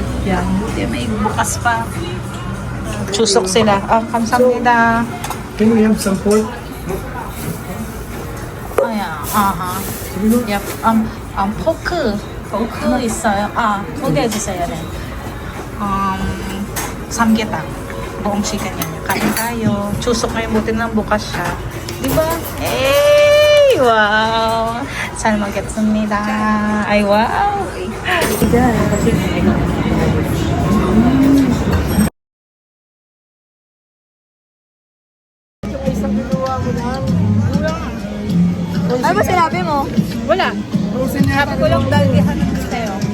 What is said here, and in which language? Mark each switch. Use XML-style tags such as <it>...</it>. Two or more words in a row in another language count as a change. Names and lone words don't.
<tl>Yan. Buti may bukas pa. Chusok sila.</tl> <ko>Kamsamnida.</ko> <en>Can we have some pork? Ayan. Aha. Yep.</en> <ko>포크 있어요. 두 개 주세요. 네. 삼계탕.</ko> <tl>Buong chicken yan. Kain tayo. Chusok ngayon. Buti nang bukas siya. Diba?</tl> <en>Hey! Wow!</en> <ko>잘 먹겠습니다. Ay, wow!</ko> <tl>Ano ba sinabi mo? Wala. Sabi ko lang dalgihan ng gusteyo.</tl>